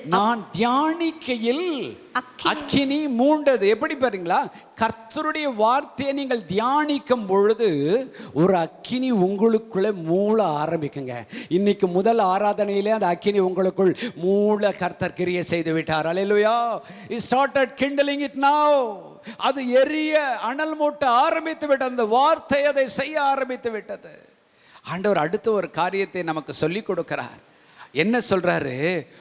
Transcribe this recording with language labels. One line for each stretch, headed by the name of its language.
Tamil: நான் தியானிக்கையில் அக்கினி மூண்டது. எப்படி பாருங்களா, கர்த்தருடைய வார்த்தையை நீங்கள் தியானிக்கும் பொழுது ஒரு அக்கினி உங்களுக்குள்ளே மூள ஆரம்பிக்குங்க. இன்னைக்கு முதல் ஆராதனையிலே அந்த அக்கினி உங்களுக்குள் மூள கர்த்தர் கிரியை செய்து விட்டார். அல்லேலூயா.
English: He started kindling it now.
Tamil: அது எரிய அனல் மூட்ட ஆரம்பித்து விட்டது. அந்த வார்த்தை அதை செய்ய ஆரம்பித்து விட்டது. ஆண்டவர் அடுத்த ஒரு காரியத்தை நமக்கு சொல்லிக் கொடுக்கிறார். என்ன சொல்றாரு?